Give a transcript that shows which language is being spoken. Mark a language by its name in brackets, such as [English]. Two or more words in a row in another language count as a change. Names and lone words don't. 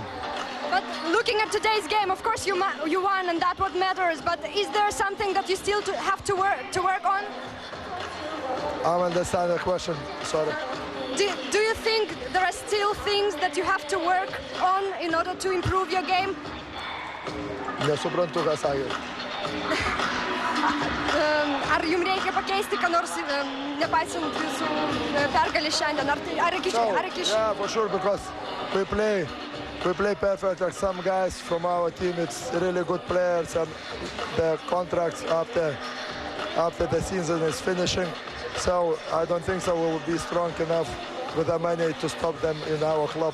[English] But looking at today's game, of course you won, and that's what matters. But is there something that you still have to work on? I don't understand the question. Sorry. Do you think there are still things that you have to work on in order to improve your game? [Lithuanian] Nesuprantu, ką sakė. Ar jums reikia pakeisti, ką nors, nepaisant visų pergalės šiandien? Ar iki [English] Yeah, for sure, because we play perfect. Like some guys from our team, it's really good players, and the contracts after the season is finishing. So I don't think so we will be strong enough with the money to stop them in our club.